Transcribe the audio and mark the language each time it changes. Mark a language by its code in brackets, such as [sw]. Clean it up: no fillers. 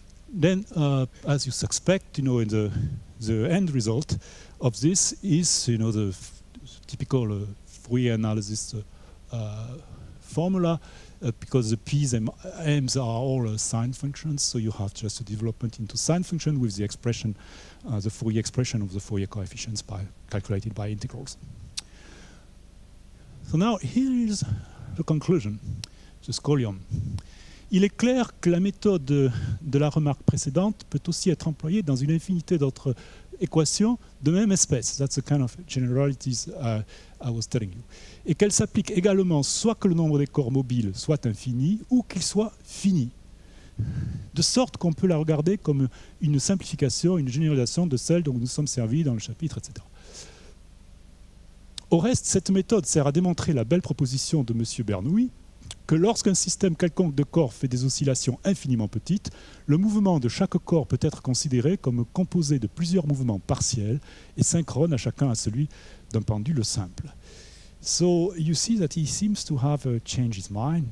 [en] Then, as you suspect, in the end result of this is, the typical Fourier analysis formula, because the P's and M's are all sine functions, so you have just a development into sine function with the expression, the Fourier expression of the Fourier coefficients calculated by integrals. So now here is the conclusion, the scholium. [fr] Il est clair que la méthode de la remarque précédente peut aussi être employée dans une infinité d'autres équations de même espèce. [en] That's the kind of generalities I was telling you. [fr] Et qu'elle s'applique également soit que le nombre des corps mobiles soit infini ou qu'il soit fini. De sorte qu'on peut la regarder comme une simplification, une généralisation de celle dont nous sommes servis dans le chapitre, etc. Au reste, cette méthode sert à démontrer la belle proposition de M. Bernoulli que lorsqu'un système quelconque de corps fait des oscillations infiniment petites, le mouvement de chaque corps peut être considéré comme composé de plusieurs mouvements partiels et synchrone à chacun à celui d'un pendule simple. [en] So you see that he seems to have changed his mind.